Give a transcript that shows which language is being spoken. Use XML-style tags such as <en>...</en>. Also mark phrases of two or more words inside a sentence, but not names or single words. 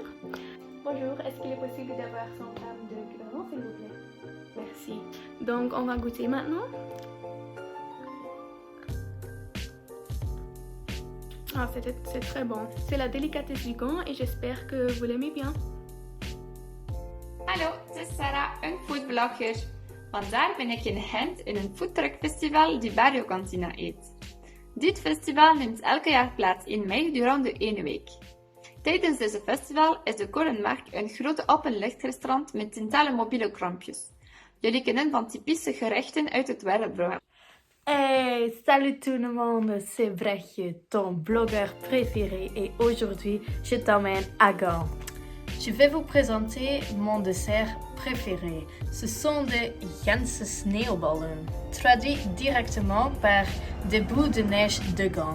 <fr>Bonjour, est-ce qu'il est possible d'avoir 100 grammes de Cuberdon, s'il vous plaît? Merci. Donc, on va goûter maintenant. Ah, c'est très bon. C'est la délicatesse du Gand et j'espère que vous l'aimez bien.</fr> <nl>Hallo, het is Sarah, een foodblogger. Vandaag ben ik in Gent in een foodtruckfestival die Barrio Cantina eet. Dit festival neemt elke jaar plaats in mei durende 1 week. Tijdens deze festival is de Korenmarkt een grote openlichtrestaurant met tientallen mobiele krampjes. Jullie kennen van typische gerechten uit het werkprogramma.</nl> <fr>Hey, salut tout le monde, c'est Brahie, ton blogueur préféré et aujourd'hui je t'emmène à Gand. Je vais vous présenter mon dessert préféré. Ce sont des Gentse sneeuwballen, traduit directement par des boules de neige de Gand.</fr>